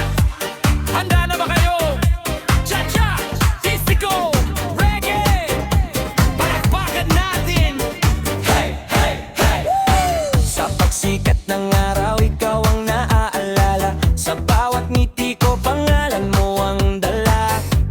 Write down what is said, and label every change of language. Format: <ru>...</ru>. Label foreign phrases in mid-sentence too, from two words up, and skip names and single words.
<tl>Handa na ba kayo? Cha-cha! Disco! Reggae! Palakpakan natin! Hey, hey, hey! Sa pagsikat ng araw, ikaw ang naaalala. Sa bawat ngiti ko, pangalan mo ang dala.</tl>